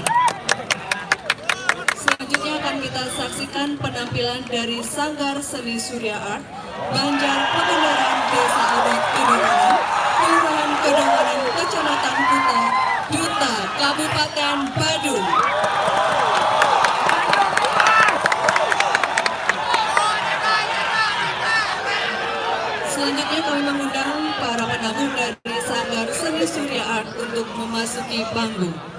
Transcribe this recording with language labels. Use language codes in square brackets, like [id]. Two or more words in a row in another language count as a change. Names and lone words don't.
[id] Selanjutnya akan kita saksikan penampilan dari Sanggar Seni Surya Art, Banjar Pengendaraan Desa Adat Kedonganan, Kelurahan Kedonganan, Kecamatan Kuta, Duta, Kabupaten Badung. Selanjutnya kami mengundang para penabuh dari Sanggar Seni Surya Art untuk memasuki panggung.